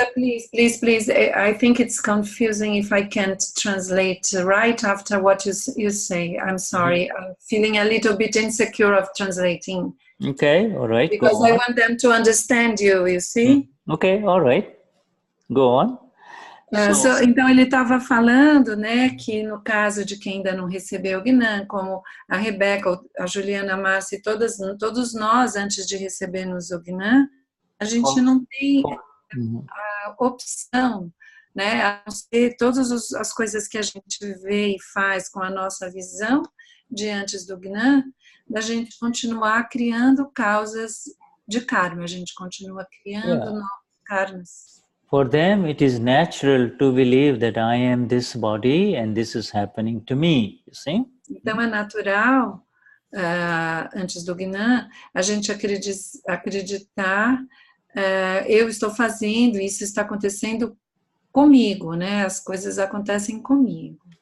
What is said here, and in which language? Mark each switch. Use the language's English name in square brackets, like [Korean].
[English] Shuddha, please. I think it's confusing if I can't translate right after what you say. I'm sorry. I'm feeling a little bit insecure of translating. Okay, all right. Because I want them to understand you see? Okay, all right. Go on. [Portuguese] Então ele estava falando, né, que no caso de quem ainda não recebeu o Gnan, como a Rebeca, a Juliana, a Márcia e todos nós, antes de recebermos o Gnan, a gente não tem a opção, né, a não ser todas as coisas que a gente vê e faz com a nossa visão diante do Gnan, da gente continuar criando causas de karma, a gente continua criando novos karmas. [English] For them, it is natural to believe that I am this body and this is happening to me, you see? [Portuguese] Então, é natural, antes do Gnan, a gente acreditar, eu estou fazendo, isso está acontecendo comigo, né? As coisas acontecem comigo.